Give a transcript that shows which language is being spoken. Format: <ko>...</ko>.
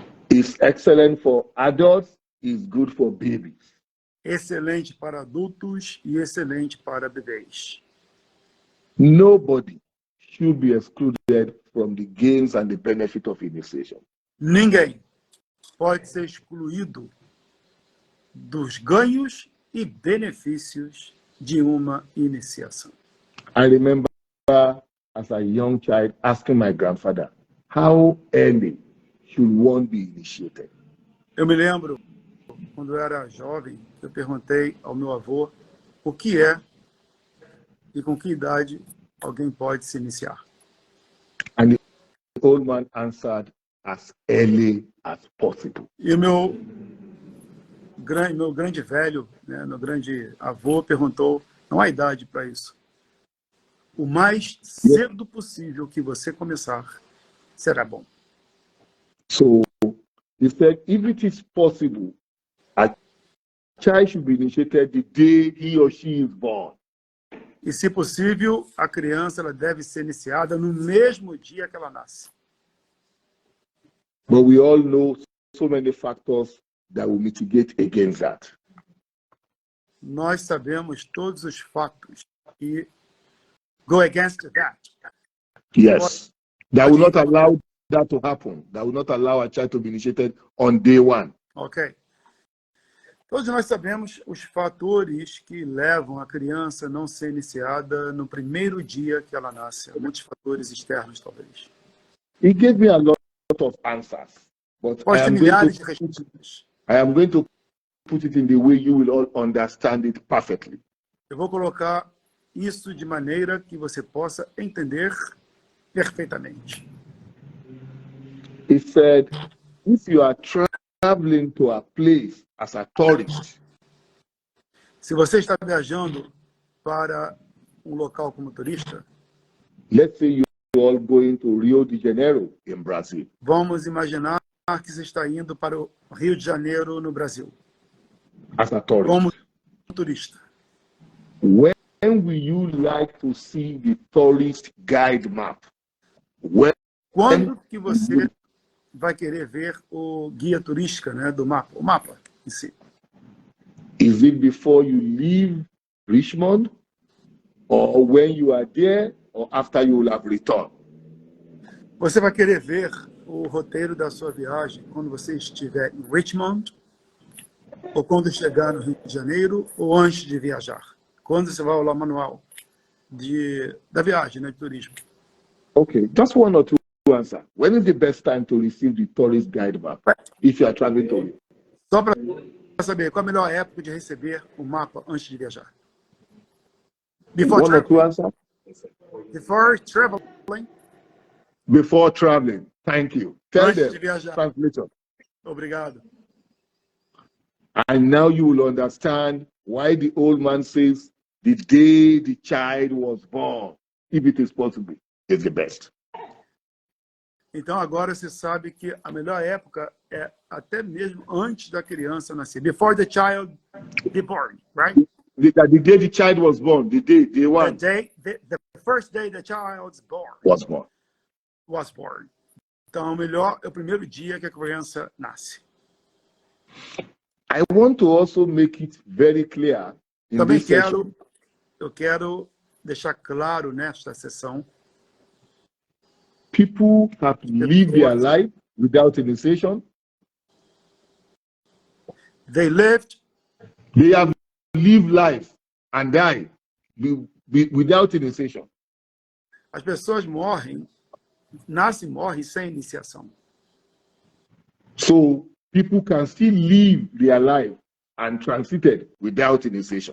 <en>It's excellent for adults, it's good for babies.</en> <pt>excelente para adultos e excelente para bebês.</pt> <en>Nobody should be excluded from the gains and the benefit of initiation.</en> <pt>Ninguém pode ser excluído dos ganhos e benefícios de uma iniciação.</pt> <en>I remember as a young child asking my grandfather, how early should one be initiated?</en> <pt>Eu me lembro, quando eu era jovem, eu perguntei ao meu avô o que é e com que idade alguém pode se iniciar.</pt> <en>And the old man answered, as early as possible.</en> <pt>E o meu grande velho, né, meu grande avô perguntou, não há idade para isso. O mais cedo possível que você começar, será bom.</pt> <en>So he said, if it is possible, a child should be initiated the day he or she is born.</en> <pt>E, se possível, a criança ela deve ser iniciada no mesmo dia que ela nasce.</pt> <en>But we all know so many factors that will mitigate against that.</en> <pt>Nós sabemos todos os fatos que</pt> <en>go against that. Yes. That will not allow that to happen. That will not allow a child to be initiated on day one. Ok.</en> <pt>Todos nós sabemos os fatores que levam a criança a não ser iniciada no primeiro dia que ela nasce. Há muitos fatores externos, talvez.</pt> <en>He gave me a lot of answers, but</en> <pt>Pode ter milhares de respostas.</pt> <en>I am going to put it in the way you will all understand it perfectly.</en> <pt>Eu vou colocar isso de maneira que você possa entender perfeitamente.</pt> <en>He said, if you are traveling to a place as a tourist,</en> <pt>se você está viajando para um local como turista,</pt> <en>let's say you are all going to Rio de Janeiro in Brazil.</en> <pt>Vamos imaginar que você está indo para o Rio de Janeiro, no Brasil.</pt> <en>As a tourist.</en> <pt>Como turista.</pt> <en>When will you like to see the tourist guide map?</en> <pt>Quando que você vai querer ver o guia turística, né, do mapa, o mapa em si?</pt> <en>Is it before you leave Richmond, or when you are there, or after you will have returned?</en> <pt>Você vai querer ver o roteiro da sua viagem quando você estiver em Richmond, ou quando chegar no Rio de Janeiro, ou antes de viajar? Quando você vai olhar o manual da viagem, né, de turismo?</pt> <en>Okay, just one or two answers. When is the best time to receive the tourist guide map if you are traveling to Rio?</en> <pt>Só para saber, qual a melhor época de receber o mapa antes de viajar?</pt> <en>Before One or two answers? Before traveling. Before traveling. Thank you. Tell</en> <pt>Antes</pt> <en>them.</en> <pt>de viajar.</pt> <en>Translation.</en> <pt>Obrigado.</pt> <en>And now you will understand why the old man says the day the child was born, if it is possible, is the best.</en> <pt>Então agora você sabe que a melhor época é até mesmo antes da criança nascer.</pt> <en>Before the child be born, right? the day the child was born, day one. The first day the child Was born. was born.</en> <pt>Então, é o primeiro dia que a criança nasce.</pt> <en>I want to also make it very clear in</en> <pt>Também</pt> <en>this session.</en> <pt>Eu quero deixar claro nesta sessão.</pt> <en>People have lived their life without initiation. They have lived life and died without initiation.</en> <pt>As pessoas nascem e morrem sem iniciação.</pt> <en>So people can still live their life and transit it without initiation.</en>